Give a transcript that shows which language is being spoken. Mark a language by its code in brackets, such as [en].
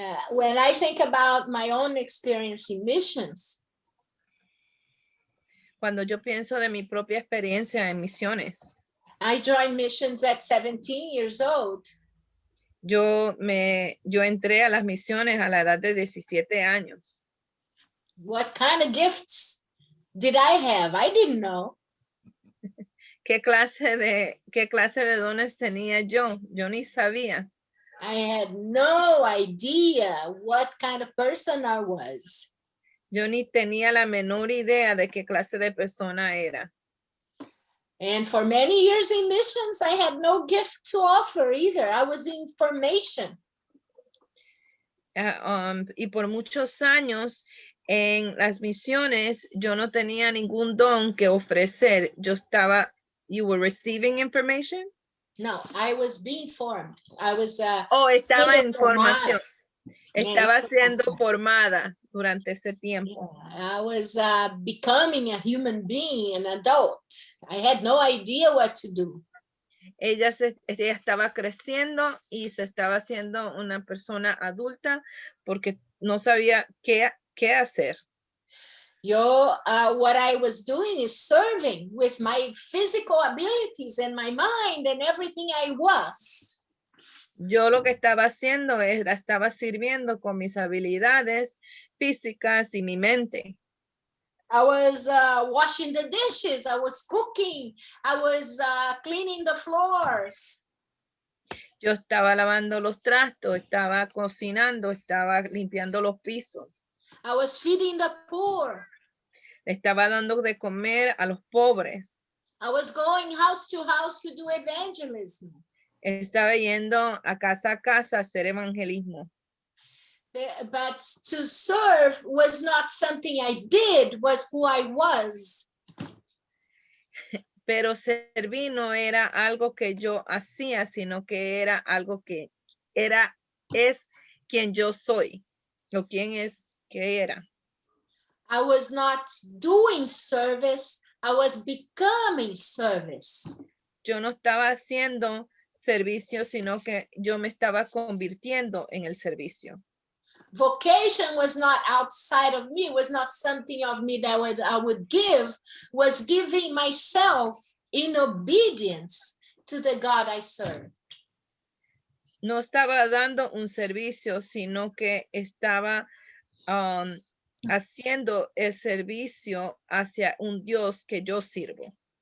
[en] When I think about my own experience in missions, [es] Cuando yo pienso de mi propia experiencia en misiones, [en] I joined missions at 17 years old. [es] yo entré a las misiones a la edad de 17 años. [en] What kind of gifts did I have? I didn't know. [es] ¿Qué clase de dones tenía yo? Yo ni sabía. [en] I had no idea what kind of person I was. [es] Yo ni tenía la menor idea de qué clase de persona era. [en] And for many years in missions, I had no gift to offer either. I was in formation. [es] Y por muchos años en las misiones, yo no tenía ningún don que ofrecer. [en] You were receiving information? No, I was being formed. I was [es] estaba en formación. Estaba siendo información. formada durante ese tiempo. [en] Yeah, I was becoming a human being, an adult. I had no idea what to do. [es] Ella estaba creciendo y se estaba haciendo una persona adulta porque no sabía qué hacer. [en] What I was doing is serving with my physical abilities and my mind and everything I was. [es] Yo lo que estaba haciendo estaba sirviendo con mis habilidades físicas y mi mente. [en] I was washing the dishes. I was cooking. I was cleaning the floors. [es] Yo estaba lavando los trastos, estaba cocinando, estaba limpiando los pisos. [en] I was feeding the poor. [es] Estaba dando de comer a los pobres. [en] I was going house to do evangelism. [es] Estaba yendo a casa a hacer evangelismo. [en] But to serve was not something I did, was who I was. [es] Pero servir no era algo que yo hacía, sino que era algo que es quien yo soy, o quién es que era. [en] I was not doing service, I was becoming service. [es] Yo no estaba haciendo servicio, sino que yo me estaba convirtiendo en el servicio. [en] Vocation was not outside of me, was not something of me that I would give, was giving myself in obedience to the God I served. [es] No estaba dando un servicio, sino que estaba haciendo el servicio hacia un Dios que yo sirvo.